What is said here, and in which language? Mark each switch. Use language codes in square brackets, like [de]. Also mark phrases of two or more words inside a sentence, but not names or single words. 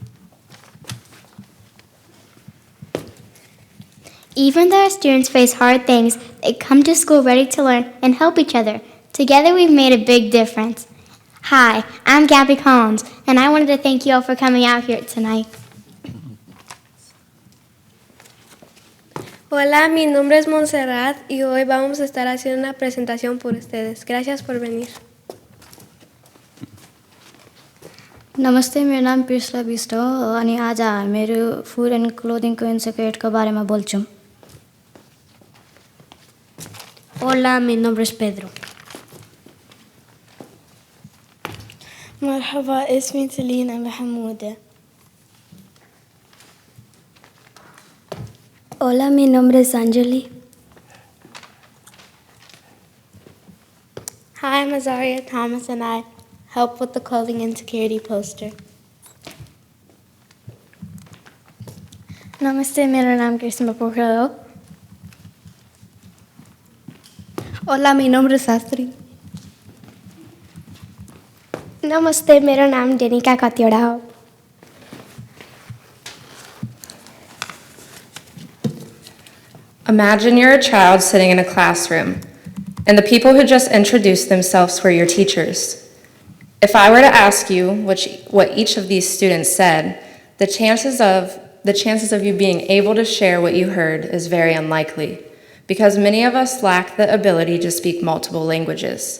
[en] Even though our students face hard things, they come to school ready to learn and help each other. Together, we've made a big difference. Hi, I'm Gabby Collins, and I wanted to thank you all for coming out here tonight. [es] Hola, mi nombre es Montserrat y hoy vamos a estar haciendo una presentación por ustedes. Gracias por venir. [ne] नमस्ते मेरा नाम पिर्सला बिस्ट हो अनि आज मेरो [en] food and clothingको insecurityको [ne] बारेमा बोल्छौँ [es] Hola, mi nombre es Pedro. [ar] مرحبا اسمي تلينا محمودة. [es] Hola, mi nombre es Anjali. [en] Hi, I'm Azaria Thomas and I help with the clothing insecurity poster. [ne] नमस्ते मेरो नाम कृष्ण पोखरेल हो [es] Hola, mi nombre es Sastri. [ne] नमस्ते मेरो नाम डेनिका कतिवटा हो [en] Imagine you're a child sitting in a classroom, and the people who just introduced themselves were your teachers. If I were to ask you what each of these students said, the chances of you being able to share what you heard is very unlikely, because many of us lack the ability to speak multiple languages.